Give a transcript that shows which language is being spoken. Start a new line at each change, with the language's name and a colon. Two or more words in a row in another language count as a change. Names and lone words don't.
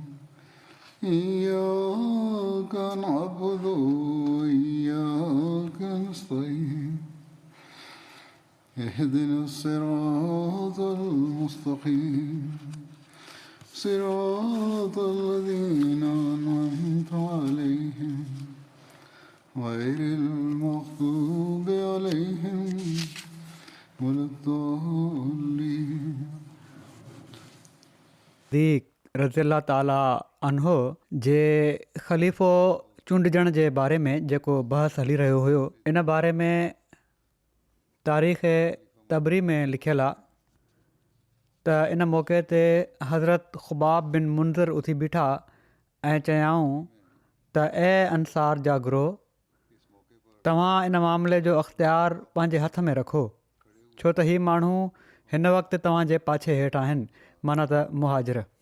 Arabic: إياك نعبد وإياك نستعين اهدنا الصراط المستقيم صراط الذين أنعمت عليهم غير المغضوب عليهم ولا الضالين.
Sindhi: दीक
Arabic: رضي الله تعالى عنه
Sindhi: जे ख़लीफ़ो चूंडजण जे बारे में जेको बहस हली रहियो हुयो, इन बारे में तारीख़ तबरी में लिखियलु आहे त इन मौक़े ते हज़रत ख़ुबाब बिन मुंज़र उथी बीठा ऐं चयाऊं त ए अंसार जा गिरोह, तव्हां इन मामले जो अख़्तियार पंहिंजे हथ में रखो, छो त ही माण्हू हिन वक़्तु तव्हांजे पाछे हेठि आहिनि, माना त मुहाजिर.